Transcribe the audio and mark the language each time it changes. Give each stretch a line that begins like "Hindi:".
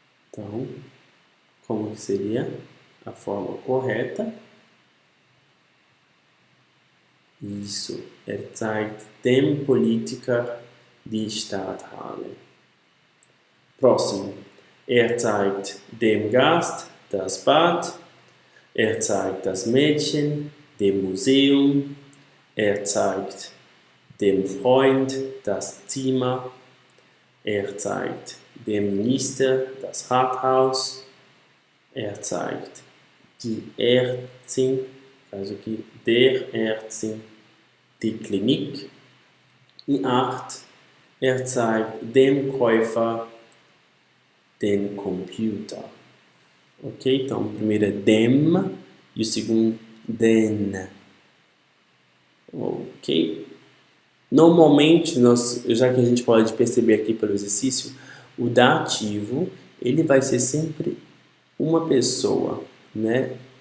Portuguese: Então, como que seria a forma correta? Isso.
German: Zeigt dem Politiker die Stadthalle.
Portuguese: Próximo.
German: Zeigt dem Gast das Bad. Zeigt das Mädchen dem Museum. Zeigt dem Freund das Zimmer. Zeigt dem Minister das Rathaus. Zeigt die Ärztin, also der Ärztin, die Klinik.
Portuguese: E 8.
German: Zeigt dem Käufer den Computer.
Portuguese: Ok? Então, o primeiro é dem e o segundo den. Ok? Normalmente, já que a gente pode perceber aqui pelo exercício, o dativo ele vai ser sempre uma pessoa, né?